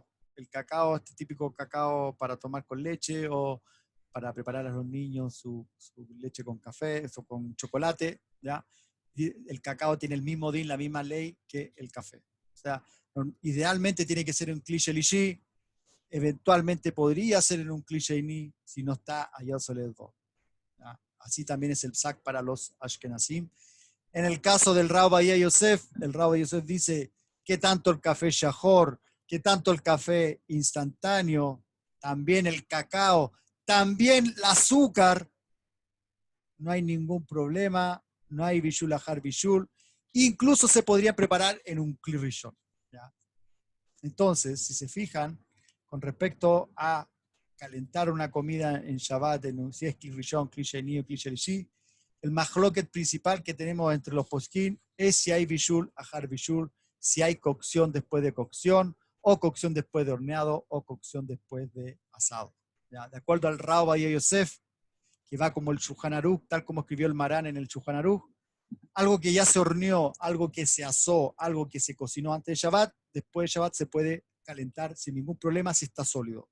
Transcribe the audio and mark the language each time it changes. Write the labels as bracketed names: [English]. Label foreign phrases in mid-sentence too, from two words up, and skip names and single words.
[Spanish] El cacao, este típico cacao para tomar con leche o para preparar a los niños su leche con café o con chocolate, ¿ya? El cacao tiene el mismo din, la misma ley que el café. O sea, idealmente tiene que ser un [Hebrew] כלי שלישי, [Spanish] eventualmente podría ser en un [Hebrew] כלי שני [Spanish] si no está allá Soledad. Así también es el psak para los ashkenazim. En el caso del Rab Bahía Yosef, el Rab Bahía Yosef dice que tanto el café shahor, que tanto el café instantáneo, también el cacao, también el azúcar, no hay ningún problema, no hay [Hebrew] בישול אחר בישול, [Spanish] incluso se podría preparar en un [Hebrew] כלי ראשון. [Spanish] Entonces, si se fijan, con respecto a calentar una comida en Shabbat, si es [Hebrew] כלי ראשון, כלי שני [Spanish] o [Hebrew] כלי שלישי, [Spanish] el mahloket principal que tenemos entre los poskim es si hay [Hebrew] בישול, אחר בישול, [Spanish] si hay cocción después de cocción, o cocción después de horneado, o cocción después de asado. ¿Ya? De acuerdo al Rab Bahía Yosef, que va como el Shulchan Aruch, tal como escribió el Marán en el Shulchan Aruch, algo que ya se horneó, algo que se asó, algo que se cocinó antes de Shabbat, después de Shabbat se puede calentar sin ningún problema si está sólido.